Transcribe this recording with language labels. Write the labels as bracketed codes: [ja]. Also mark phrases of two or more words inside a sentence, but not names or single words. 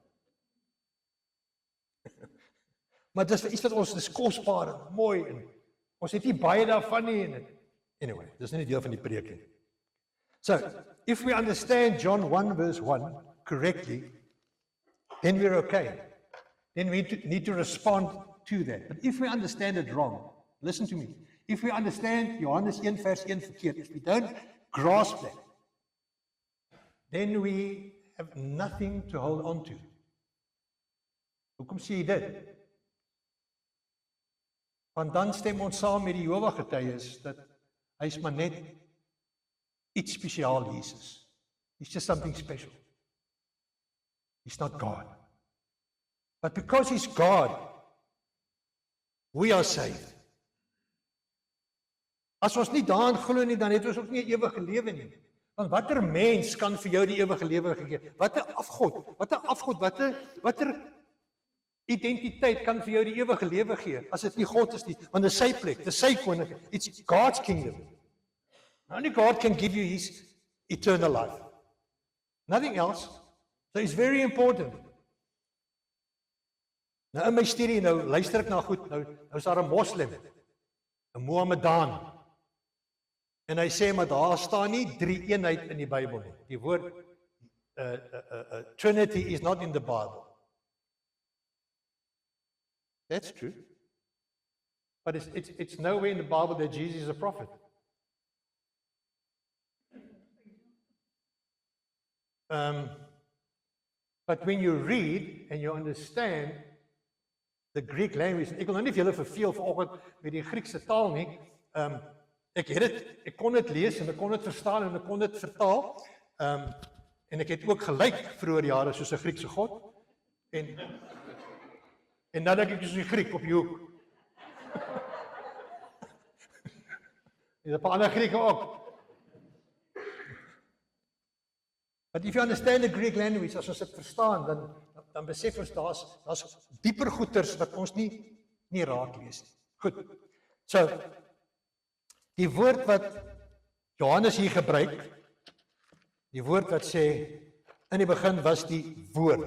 [af] Maar dis iets wat ons, dis kosbaar en mooi en ons het nie baie daarvan nie en anyway, dis nie deel van die preek nie. [en] So, if we understand John 1 verse 1 correctly, then we're okay. Then we need to respond to that. But if we understand it wrong, listen to me. If we understand Johannes 1 [af] vers 1 verkeerd, [en] if we don't grasp that, then we have nothing to hold on to. [af] Hoekom sê jy dit? Want dan stem ons saam met die Jehova getuies dat hy is maar net iets spesiaal, Jesus. [en] He's just something special. He's not God. But because he's God, we are saved. [af] As ons nie daarin glo nie, dan het ons ook nie 'n ewige lewe nie. Want watter mens kan vir jou die ewige lewe gee? Watter afgod, watter identiteit kan vir jou die ewige lewe gee as dit nie God is nie? Want dis sy plek, dis sy koninkryk. [en] It's God's kingdom. Only God can give you his eternal life. Nothing else. So it's very important. [af] Nou in my studie, nou luister ek na goed, nou is daar 'n moslim, 'n Mohammedaan. En hy sê maar daar staan nie drie eenheid in die Bybel nie. Die woord [en] Trinity is not in the Bible. That's true. But it's nowhere in the Bible that Jesus is a prophet. But when you read and you understand the Greek language, [af] ek wil nou nie vir julle verveel vanoggend met die Griekse taal nie. Ek kon dit lees en ek kon dit verstaan en ek kon dit vertaal. En ek het ook gelyk vroeër jare soos 'n Griekse god. En dan dink ek soos die Griek op die hoek. Dis 'n paar ander Grieke ook. [en] But if you understand the Greek language, [af] as ons dit verstaan, dan besef ons daar's dieper goeters wat ons nie raak lees nie. Goed. So, die woord wat Johannes hier gebruik, die woord wat sê, in die begin was die woord.